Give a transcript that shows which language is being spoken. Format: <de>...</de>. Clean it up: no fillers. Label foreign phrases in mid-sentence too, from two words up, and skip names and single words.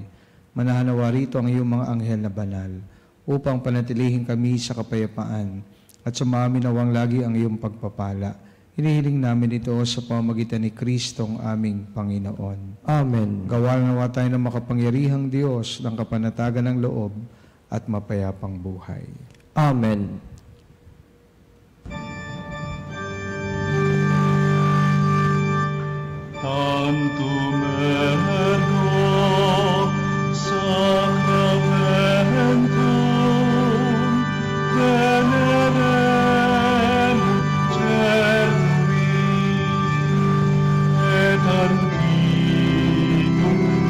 <tl>Manahanawa rito ang iyong mga anghel na banal upang panatilihin kami sa kapayapaan at sumamin nawang lagi ang iyong pagpapala. Hinihiling namin ito sa pamamagitan ni Kristong aming Panginoon. Amen. Gawalan nawa tayo ng makapangyarihang Diyos ng kapanatagan ng loob at mapayapang buhay. Amen.</tl> <la>Tantum ergo sacramentum venerem cerui et antiquum</la>